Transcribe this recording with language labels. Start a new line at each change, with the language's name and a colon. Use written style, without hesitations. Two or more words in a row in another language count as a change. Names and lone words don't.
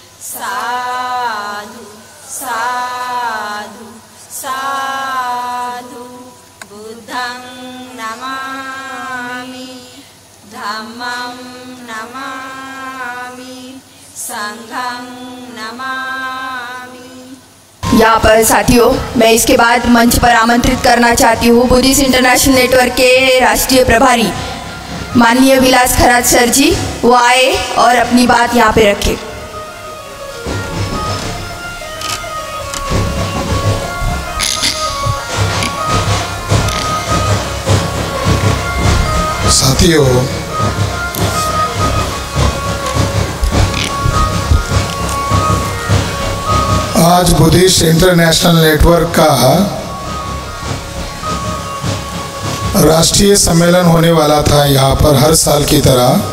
Pali: साधु साधु साधु। बुद्धं नमामि धम्मं नमामि संघं नमामि।
Hindi: यहाँ पर साथियों मैं इसके बाद मंच पर आमंत्रित करना चाहती हूँ बुद्धिस्ट इंटरनेशनल नेटवर्क के राष्ट्रीय प्रभारी माननीय विलास खरात सर जी। वो आए और अपनी बात यहाँ पे रखे। साथियों आज बुद्धिस्ट इंटरनेशनल नेटवर्क का राष्ट्रीय सम्मेलन होने वाला था यहाँ पर हर साल की तरह,